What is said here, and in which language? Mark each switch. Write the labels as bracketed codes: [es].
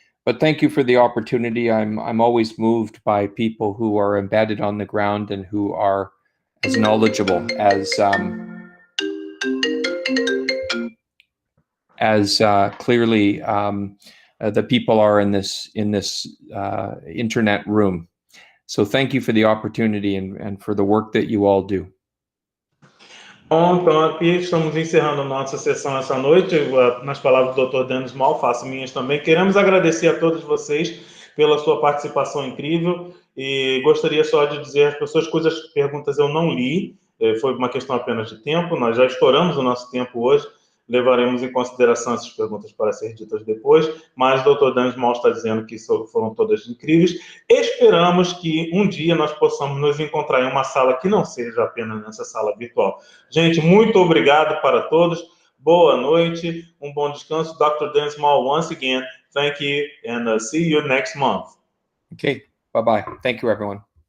[en] But thank you for the opportunity. I'm always moved by people who are embedded on the ground and who are as knowledgeable as clearly the people are in this internet room. So thank you for the opportunity and for the work that you all do. [pt] Bom, então aqui estamos encerrando nossa sessão essa noite. Nas palavras do Dr. Dan Small, faço minhas também. Queremos agradecer a todos vocês pela sua participação incrível e gostaria só de dizer às pessoas cujas perguntas eu não li, foi uma questão apenas de tempo, nós já estouramos o nosso tempo hoje, levaremos em consideração essas perguntas para ser ditas depois, mas o Dr. Dan Small está dizendo que foram todas incríveis. Esperamos que um dia nós possamos nos encontrar em uma sala que não seja apenas nessa sala virtual. Gente, muito obrigado para todos. Boa noite, um bom descanso. [en] Dr. Dan Small, once again, thank you and see you next month. Okay, bye-bye. Thank you, everyone.